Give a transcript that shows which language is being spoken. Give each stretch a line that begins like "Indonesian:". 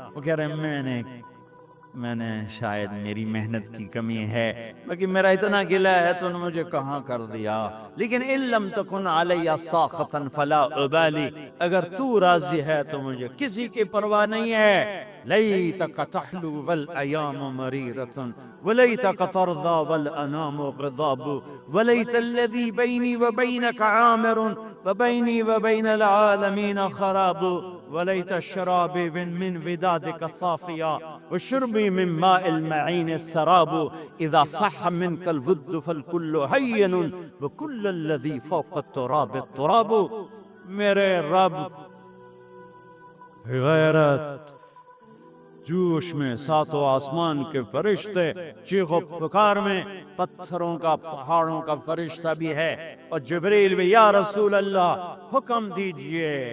Urdu: وہ کہہ رہے میں نے شاید میری محنت کی کمی ہے، باقی میرا اتنا گلہ ہے تو نے مجھے کہاں کر دیا. لیکن
Arabic: ان لم تکن علی ساخطا فلا ابالی،
Urdu: اگر تو راضی ہے تو مجھے کسی کی پرواہ نہیں ہے.
Arabic: لیتک تحلو والایام مریرۃ ولیتک ترضى والانام غضاب ولیت الذی بینی وبینک عامر وبینی وبین العالمین خراب وليت الشراب من ودادك صافيا وشربي من ماء المعين السراب إذا صح منك الود فالكل هين وكل الذي فوق التراب التراب.
Urdu: میرے رب غیرت جوش میں ساتوں آسمان کے فرشتے، چیخ و پکار میں پتھروں کا پہاڑوں کا فرشتہ بھی ہے، اور جبریل بھی یا رسول اللہ حکم دیجئے.